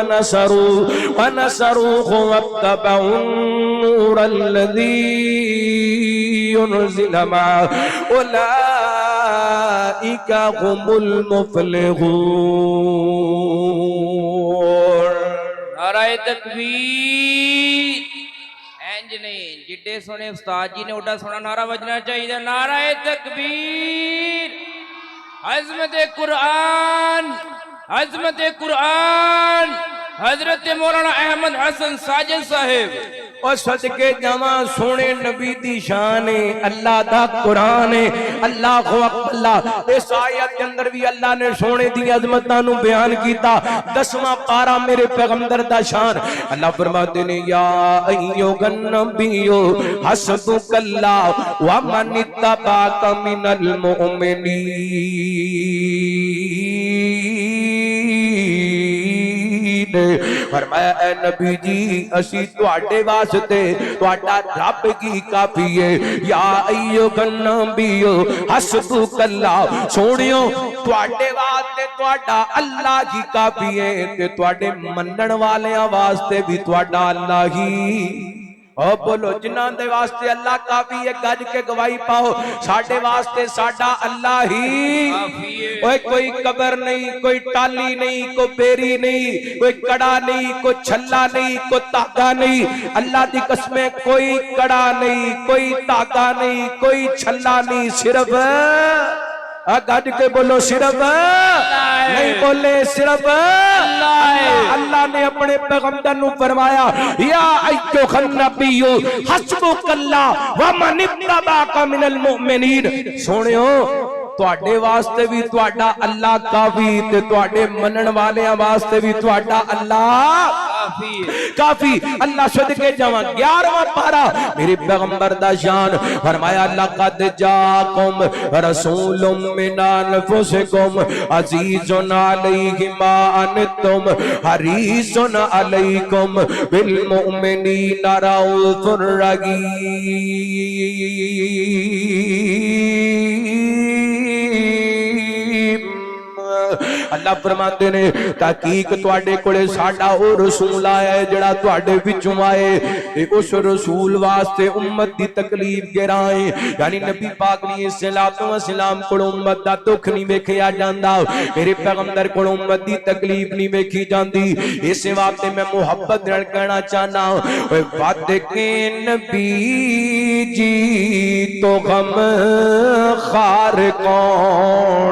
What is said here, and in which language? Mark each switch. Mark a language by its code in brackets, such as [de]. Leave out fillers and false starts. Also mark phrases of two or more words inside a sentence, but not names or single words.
[ar] ونصروه واتبعوا النور الذي ينزل معه أولئك هم المفلحون [ur] نعرہ تکبیر [pa] ਇੰਜ ਨਹੀਂ ਜਿੱਡੇ ਸੋਹਣੇ ਉਸਤਾਦ ਜੀ ਨੇ ਓਡਾ ਸੋਹਣਾ ਨਾਰਾ ਵੱਜਣਾ ਚਾਹੀਦਾ। [ur] نعرۂ تکبیر, عظمت قرآن، عظمت قرآن، حضرت مولانا احمد حسن ساجد صاحب. [pa] ਔਰ ਸਦਕੇ ਜਾਵਾਂ ਸੋਹਣੇ ਨਬੀ ਦੀ ਸ਼ਾਨ ਹੈ, ਅੱਲਾਹ ਦਾ ਕੁਰਾਨ ਹੈ। ਅੱਲਾਹ ਅੱਲਾਹ ਇਸ ਆਇਤ ਕੇ ਅੰਦਰ ਭੀ ਅੱਲਾਹ ਨੇ ਸੋਹਣੇ ਦੀ ਅਜ਼ਮਤਾਂ ਨੂੰ ਬਿਆਨ ਕੀਤਾ। 10ਵਾਂ ਪਾਰਾ ਮੇਰੇ ਪੈਗ਼ੰਬਰ ਦਾ ਸ਼ਾਨ। ਅੱਲਾਹ ਫ਼ਰਮਾਤੇ ਨੇ [ar] يا أيها النبي حسبك الله ومن اتبعك من المؤمنين. [pa] ਫ਼ਰਮਾਇਆ ਐ ਨਬੀ ਜੀ ਅਸੀਂ ਤੁਹਾਡੇ ਵਾਸਤੇ ਤੁਹਾਡਾ ਰੱਬ ਕੀ ਕਾਫ਼ੀ ਹੈ। [ar] يا أيها النبي حسبك الله [pa] ਸੋਹਣਿਓ ਤੁਹਾਡੇ ਵਾਸਤੇ ਤੁਹਾਡਾ ਅੱਲਾਹ ਕੀ ਕਾਫ਼ੀ ਹੈ ਤੇ ਤੁਹਾਡੇ ਮੰਨਣ ਵਾਲਿਆਂ ਵਾਸਤੇ ਭੀ ਤੁਹਾਡਾ ਅੱਲਾਹ ਹੀ। ਔਰ ਬੋਲੋ ਜਿਨ੍ਹਾਂ ਦੇ ਵਾਸਤੇ ਅੱਲਾਹ ਕਾਫ਼ੀ ਹੈ ਗੱਜ ਕੇ ਗਵਾਹੀ ਪਾਓ ਸਾਡੇ ਵਾਸਤੇ ਸਾਡਾ ਅੱਲਾਹ ਹੀ ਓਏ। ਕੋਈ ਕਬਰ ਨਹੀਂ, ਕੋਈ ਟਾਹਲੀ ਨਹੀਂ, ਕੋਈ ਬੇਰੀ ਨਹੀਂ, ਕੋਈ ਕੜਾ ਨਹੀਂ, ਕੋਈ ਛੱਲਾ ਨਹੀਂ, ਕੋਈ ਧਾਗਾ ਨਹੀਂ। ਅੱਲਾਹ ਦੀ ਕਸਮੇਂ ਕੋਈ ਕੜਾ ਨਹੀਂ, ਕੋਈ ਧਾਗਾ ਨਹੀਂ, ਕੋਈ ਛੱਲਾ ਨਹੀਂ, ਸਿਰਫ਼ ਗੱਜ ਕੇ ਬੋਲੋ ਸਿਰਫ਼ ਨਹੀਂ ਬੋਲੇ ਸਿਰਫ਼ ਅੱਲਾਹ ਨੇ ਅਪਣੇ ਪੈਗ਼ੰਬਰ ਨੂੰ ਫ਼ਰਮਾਇਆ [ar] يا أيها النبي حسبك الله ومن اتبعك من المؤمنين. [pa] ਸੋਹਣਿਓ ਤੁਹਾਡੇ ਵਾਸਤੇ ਭੀ ਤੁਹਾਡਾ ਅੱਲਾਹ ਕਾਫ਼ੀ ਤੇ ਤੁਹਾਡੇ ਮੰਨਣ ਵਾਲਿਆਂ ਵਾਸਤੇ ਭੀ ਤੁਹਾਡਾ ਅੱਲਾਹ ਕਾਫ਼ੀ। ਅੱਲਾਹ ਸਦਕੇ ਜਾਵਾਂ 11ਵਾਂ ਪਾਰਾ ਮੇਰੇ ਪੈਗ਼ੰਬਰ ਦਾ ਸ਼ਾਨ। [ar] فرمایا لقد جاءكم رسول من أنفسكم عزيز عليه ما عنتم حريص عليكم بالمؤمنين رءوف رحيم. [pa] ਅੱਲਾਹ ਫ਼ਰਮਾਤੇ ਨੇ ਤਹਕੀਕ ਤੁਹਾਡੇ ਕੋਲੇ ਸਾਡਾ ਓ ਰਸੂਲ ਆਇਆ ਹੈ ਜਿਹੜਾ ਤੁਹਾਡੇ ਵਿੱਚੋਂ ਆਏ ਤੇ ਉਸ ਰਸੂਲ ਵਾਸਤੇ ਉੱਮਤ ਦੀ ਤਕਲੀਫ਼ ਗਿਰਾਏ। ਯਾਨੀ ਨਬੀ ਪਾਕ ਨੇ [ar] صلى الله عليه وسلم [pa] ਕੋਲ ਉੱਮਤ ਦਾ ਦੁੱਖ ਨਹੀਂ ਵੇਖਿਆ ਜਾਂਦਾ, ਮੇਰੇ ਪੈਗ਼ੰਬਰ ਕੋਲ ਉੱਮਤ ਦੀ ਤਕਲੀਫ਼ ਨਹੀਂ ਵੇਖੀ ਜਾਂਦੀ। ਇਸ ਵਾਸਤੇ ਮੈਂ ਮੁਹੱਬਤ ਨਾਲ ਕਹਿਣਾ ਚਾਹਣਾ ਓਏ ਵੱਧ ਕੇ ਨਬੀ ਜੀ ਤੋਂ ਗ਼ਮਖ਼ਾਰ ਕੌਣ